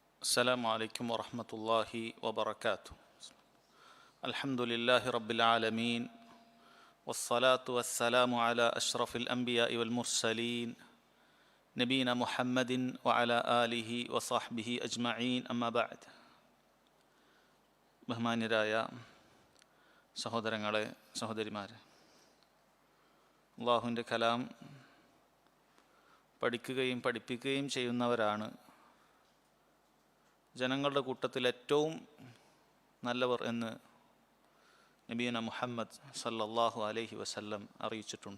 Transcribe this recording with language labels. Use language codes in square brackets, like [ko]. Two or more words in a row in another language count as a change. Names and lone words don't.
[ar] السلام عليكم ورحمة الله وبركاته. الحمد لله رب العالمين والصلاة والسلام على أشرف الأنبياء والمرسلين نبينا محمد وعلى آله وصحبه أجمعين أما بعد. [ml] ബഹുമാന്യരായ സഹോദരങ്ങളെ, സഹോദരിമാരെ, അള്ളാഹുവിൻ്റെ കലാം പഠിക്കുകയും പഠിപ്പിക്കുകയും ചെയ്യുന്നവരാണ് ജനങ്ങളുടെ കൂട്ടത്തിൽ ഏറ്റവും നല്ലവർ എന്ന് [ar] نبينا محمد صلى الله عليه وسلم [ml] അറിയിച്ചിട്ടുണ്ട്.